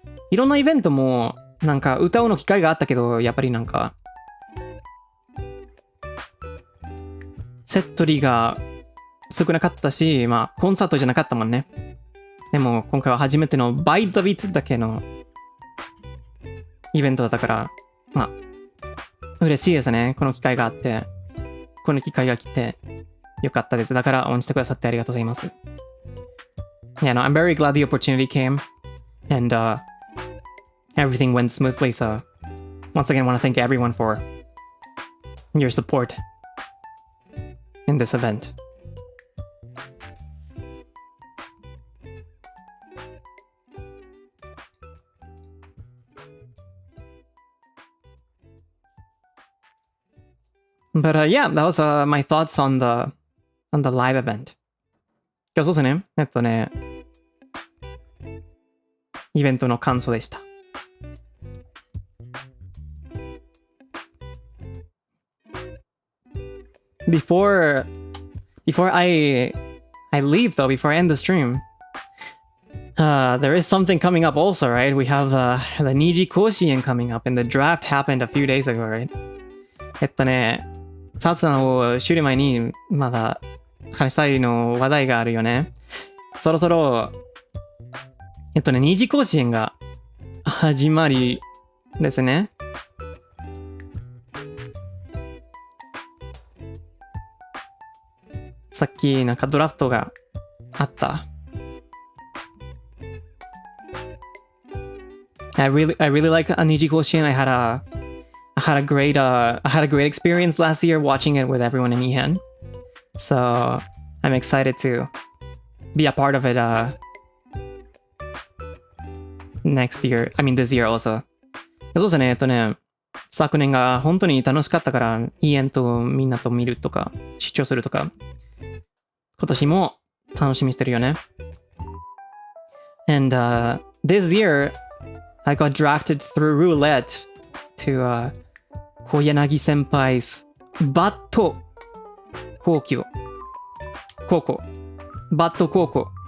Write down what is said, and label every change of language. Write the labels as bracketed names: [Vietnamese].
[Japanese] いろんなイベントもなんか歌うの機会があったけど、やっぱりなんかセットリが少なかったし、まあコンサートじゃなかったもんね。でも今回は初めてのバイトビートだけのイベントだったから、まあ嬉しいですね。この機会があって、この機会が来てよかったです。だから応援してくださってありがとうございます。 [English] Yeah, no, I'm very glad the opportunity came, and everything went smoothly. So once again, I want to thank everyone for your support in this event. But yeah, that was my thoughts on the live event. [Japanese] そうですね。イベントの感想でした。 [English] Before I leave though, before I end the stream, there is something coming up also, right? We have the Niji Koshien coming up, and the draft happened a few days ago, right? [Japanese] サツナを知る前にまだ話したいの話題があるよね。そろそろ二次甲子園が始まりですね。さっきなんかドラフトがあった。 [English] I really like Niji Koshien. I had a great experience last year watching it with everyone in Ihan. So I'm excited to be a part of it next year. I mean this year also. [Japanese] そうですね。昨年が本当に楽しかったから、Ihanとみんなと見るとか、視聴するとか、今年も楽しみにしてるよね。 [English] And this year, I got drafted through roulette to Koyanagi senpai's Batto Kokyo. Koko. Batto Koko.